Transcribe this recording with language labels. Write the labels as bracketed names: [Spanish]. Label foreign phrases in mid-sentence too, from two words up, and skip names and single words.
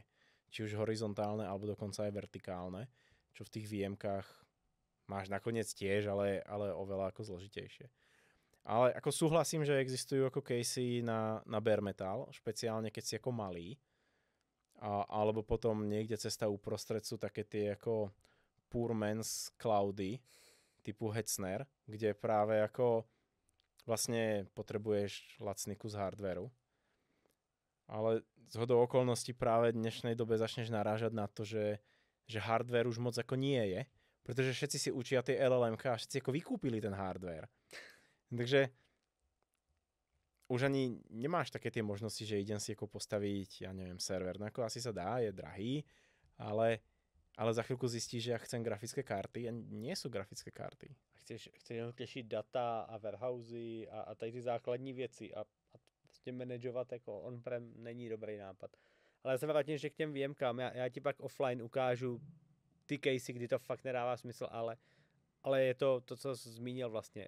[Slovak] Či už horizontálne, alebo dokonca aj vertikálne, čo v tých VMkách máš nakoniec tiež, ale oveľa ako zložitejšie. Ale ako súhlasím, že existujú ako casey na [English] bare metal, [Slovak] špeciálne keď si ako malý, alebo potom niekde cesta uprostred sú také tie ako [English] poor man's [Slovak] cloudy typu Hetzner, kde práve ako vlastne potrebuješ lacný kus hardvéru. Ale zhodou okolností práve v dnešnej dobe začneš narážať na to, že hardware už moc ako nie je, pretože všetci si učia tie LLMK a všetci ako vykúpili ten hardware. Takže už ani nemáš také tie možnosti, že idem si ako postaviť, ja neviem, server. No ako asi sa dá, je drahý, ale za chvíľku zistíš, že ja chcem grafické karty a nie sú grafické karty. [Czech] Chceš jenom těšit data a warehousey a tady ty základní věci a prostě manažovat jako on-prem není dobrý nápad. Ale já se vrátím ještě k těm VMkám. Já ti pak offline ukážu ty casey, kdy to fakt nedává smysl, ale je to, co jsi zmínil vlastně.